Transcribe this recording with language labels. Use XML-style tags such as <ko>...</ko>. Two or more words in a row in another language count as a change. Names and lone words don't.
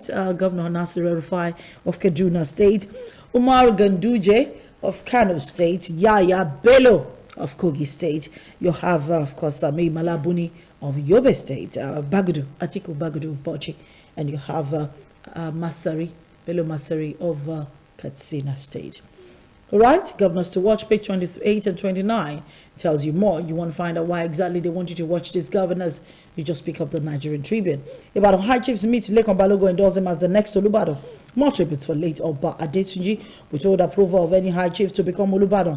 <en>Governor Nasir El-Rufai of Kaduna State, Umar Ganduje of Kano State, Yaya Bello of Kogi State. You have, of course, Mai Malabuni of Yobe State, Atiku Bagudu Bochi, and you have Bello Masari of Katsina State. All right, governors to watch, page 28 and 29 tells you more. You want to find out why exactly they want you to watch these governors, you just pick up the Nigerian Tribune. Ibadan High Chiefs meet Lekan Balogun, endorse him as the next Olubadan. More tributes for late Oba Adetunji, with all the approval of any High Chief to become Olubadan.</en>